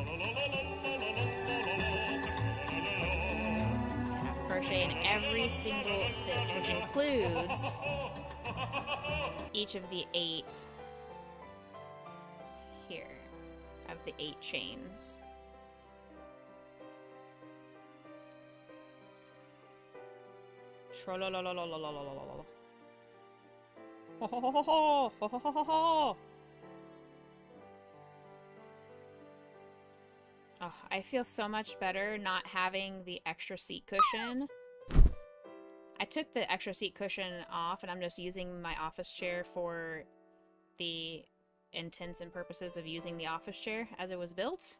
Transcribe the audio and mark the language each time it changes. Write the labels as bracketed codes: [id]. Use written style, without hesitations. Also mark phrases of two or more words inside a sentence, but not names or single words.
[en] And I'm crocheting every single stitch, which includes each of the 8 here, of the 8 chains. Trolololololololololol. Ho ho ho ho ho ho ho ho ho. Oh, I feel so much better not having the extra seat cushion. I took the extra seat cushion off and I'm just using my office chair for the intents and purposes of using the office chair as it was built.